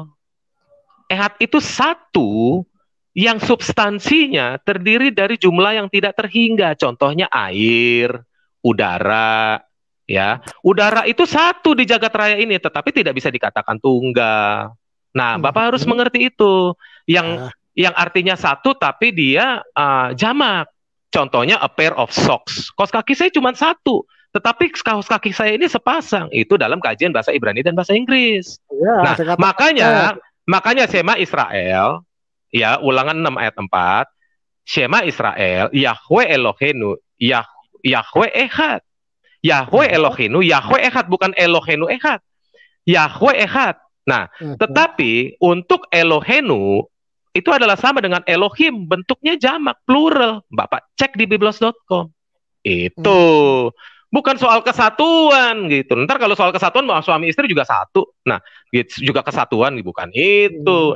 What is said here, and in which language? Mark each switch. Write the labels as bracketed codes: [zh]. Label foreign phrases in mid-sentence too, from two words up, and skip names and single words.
[id] Ehad itu satu yang substansinya terdiri dari jumlah yang tidak terhingga. Contohnya air, udara, ya. Udara itu satu di jagat raya ini, tetapi tidak bisa dikatakan tunggal. Nah, Bapak harus mengerti itu. Yang artinya satu, tapi dia jamak. [en] Contohnya a pair of socks. [id] Kaos kaki saya cuma satu, tetapi kaos kaki saya ini sepasang. Itu dalam kajian bahasa Ibrani dan bahasa Inggris. Ya, nah, makanya Shema Israel, ya, Ulangan 6 ayat 4, [he] שמע ישראל, יהוה אלוהינו, יהוה אחד. יהוה אלוהינו, יהוה אחד, bukan אלוהינו אחד. יהוה אחד. [id] Nah, tetapi untuk Elohenu itu adalah sama dengan Elohim, bentuknya jamak, plural. Bapak cek di biblos.com. Itu bukan soal kesatuan gitu. Ntar kalau soal kesatuan suami istri juga satu. Nah, gitu, juga kesatuan bukan itu.